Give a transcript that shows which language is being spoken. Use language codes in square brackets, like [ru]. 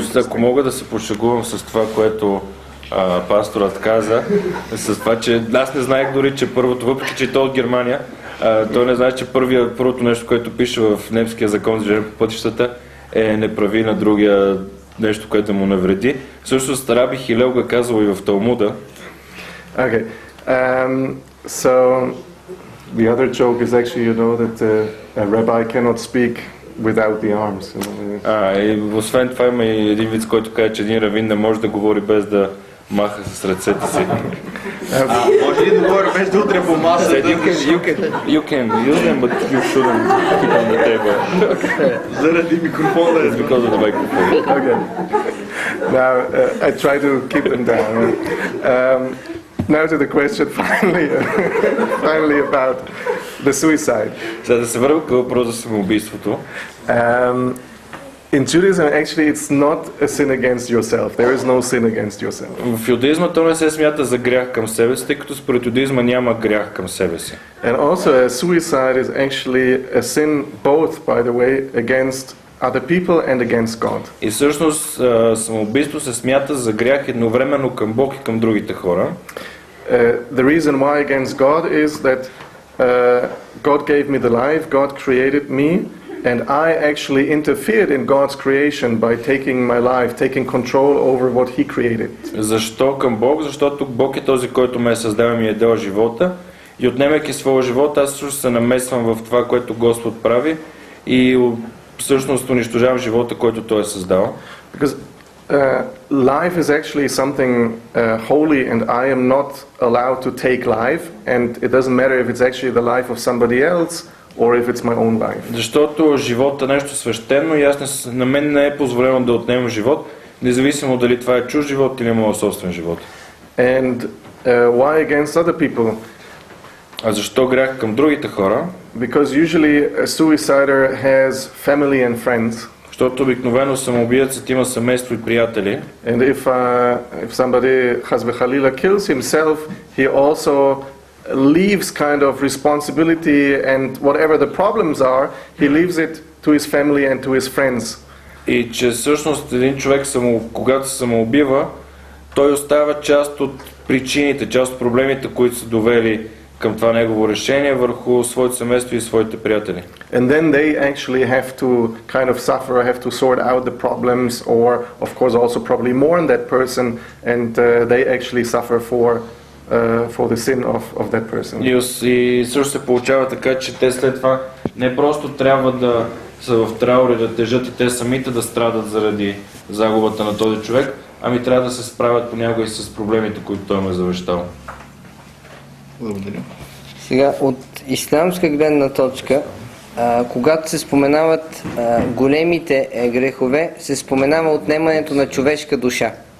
[bg] Също, ако мога да се пошегувам с това, което пасторът каза, с това, че аз не знаех дори, че първото, въпреки че той от Германия, той не знае, че първото нещо, което пише в немския закон за движение по пътищата, е не прави на другия нещо, което му навреди. Всъщност Раби Хилел го казал и в Талмуда. [en] Okay. So the other joke is actually, you know, that a rabbi cannot speak without the arms. [bg] И освен това има и един вид, който казва, че един равин не може да говори без да маха с ръцете си. Може ли да говори без да удря по масата? [en] You can use them, but you shouldn't keep on the table. [bg] Заради микрофона е. [en] Because of the microphone. Okay. Now, I try to keep them down. Now to the question finally about the suicide. [bg] За да се върна към въпроса за самоубийството. [en] In Judaism, actually, it's not a sin against yourself. There is no sin against yourself. [bg] В юдаизма то не се смята за грях към себе си, тъй като според юдаизма няма грях към себе си. [en] And also, suicide is actually a sin, both, by the way, against other people and against God. [bg] И всъщност самоубийство се смята за грях едновременно към Бог и към другите хора. [en] The reason why against God is that God gave me the life, God created me, and I actually interfered in God's creation by taking my life, taking control over what He created. [bg] Защо към Бог? Защото Бог е този, който ме е създал и ми е дал живота. И отнемайки своя живот, аз също се намесвам в това, което Господ прави и всъщност унищожавам живота, който Той е създал. [en] Because life is actually something holy, and I am not allowed to take life, and it doesn't matter if it's actually the life of somebody else or if it's my own life. [bg] Защото живота е нещо свещено и на мен не е позволено да отнемам живот, независимо дали това е чуж живот или моят собствен живот. [en] And why against other people? [bg] А защо грях към другите хора? [en] Because usually a suicider has family and friends. [bg] Защото обикновено самоубиецът има семейство и приятели. [en] And if somebody Khalila kills himself, he also leaves kind of responsibility, and whatever the problems are, he leaves it to his family and to his friends. [bg] И че всъщност един човек когато се самоубива, той остава част от причините, част от проблемите, които са довели към това негово решение върху своето семейство и своите приятели. [en] And then they actually have to kind of suffer, have to sort out the problems, or of course also probably mourn that person, and they actually suffer for the sin of that person. [bg] И също се получава така, че те след това не просто трябва да са в траур и да тежат и те самите да страдат заради загубата на този човек, ами трябва да се справят понякога и с проблемите, които той му е завещал. Благодаря. Сега, от ислямска гледна точка, когато се споменават големите грехове, се споменава отнемането на човешка душа.